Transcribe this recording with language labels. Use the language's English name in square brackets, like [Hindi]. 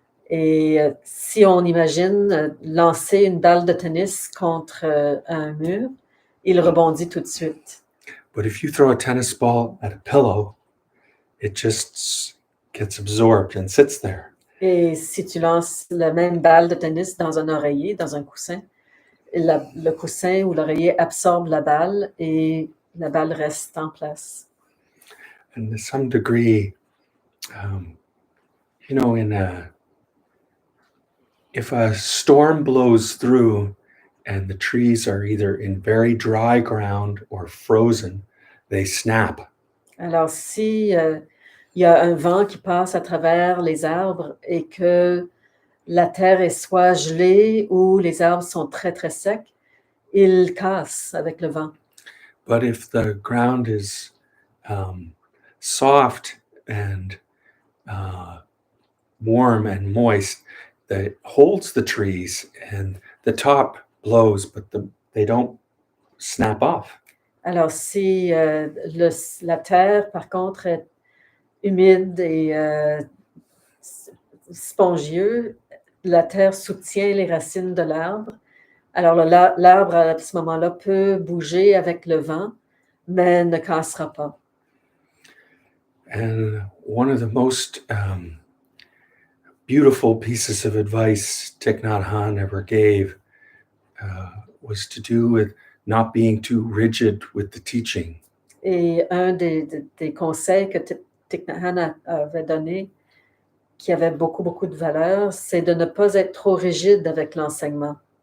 [French] Et si on imagine lancer une balle de tennis contre un mur, il rebondit tout de suite. [English] But if you throw a tennis ball at a pillow, it just gets absorbed and sits there. [French] Et si tu lances la même balle de tennis dans un oreiller, dans un coussin, le coussin ou l'oreiller absorbe la balle et la balle reste en place. [English] And to some degree, you know, if a storm blows through and the trees are either in very dry ground or frozen, they snap. [French] Alors, si il y a un vent qui passe à travers les arbres et que la terre est soit gelée ou les arbres sont très, très secs, ils cassent avec le vent. [English] But if the ground is soft and warm and moist, that holds the trees, and the top blows, but they don't snap off. [French] Alors, si la terre, par contre, est humide et spongieux, la terre soutient les racines de l'arbre. Alors, l'arbre, à ce moment-là, peut bouger avec le vent, mais ne cassera pas. [English] And one of the most beautiful pieces of advice Thich Nat Hanh ever gave was to do with not being too rigid with the teaching. [French] Et un des conseils que Thich Nat Hanh avait donné, qui avait beaucoup, beaucoup de valeur, c'est de ne pas être trop rigide avec l'enseignement.